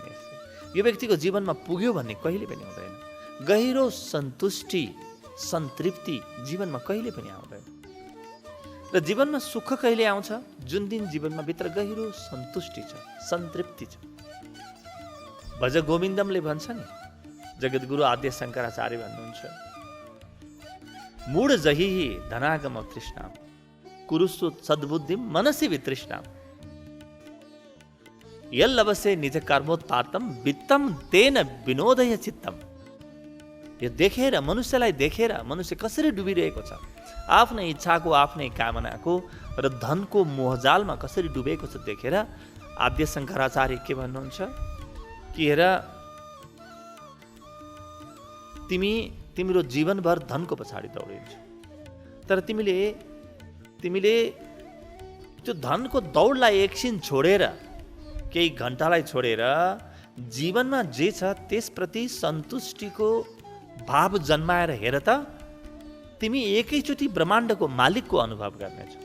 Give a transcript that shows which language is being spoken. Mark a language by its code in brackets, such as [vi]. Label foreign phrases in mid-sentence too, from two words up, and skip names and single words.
[ne] यो व्यक्तिको जीवनमा पुग्यो भन्ने कहिले पनि हुँदैन। गहिरो सन्तुष्टि सन्तृप्ति जीवनमा कहिले पनि आउँदैन। र जीवनमा सुख कहिले आउँछ? जुन दिन जीवनमा भित्र गहिरो सन्तुष्टि छ, सन्तृप्ति छ। भज गोविन्दमले भन्छ नि, जगद्गुरु आद्य शङ्कराचार्य भन्नुहुन्छ, [sa] मूढ जहि धनागम तृष्णाम कुरुसु सद्बुद्धिम मनसि वितृष्णाम यल्लवसे निज कर्मोत्पातम वित्तम तेन विनोदय चित्तम। [ne] यो देखेर, मनुष्यलाई देखेर मनुष्य कसरी डुबिरहेको छ, आफ्नै इच्छाको आफ्नै कामनाको र धनको मोहजालमा कसरी डुबेको छ देखेर आद्य शङ्कराचार्य के भन्नुहुन्छ कि हेर, तिम्रो जीवनभर धनको पछाडि दौडिन्छौ, तर तिमीले त्यो धनको दौडलाई एकछिन छोडेर, केही घन्टालाई छोडेर जीवनमा जे छ त्यसप्रति सन्तुष्टिको भाव जन्माएर हेर त, तिमी एकैचोटि ब्रह्माण्डको मालिकको अनुभव गर्नेछौ।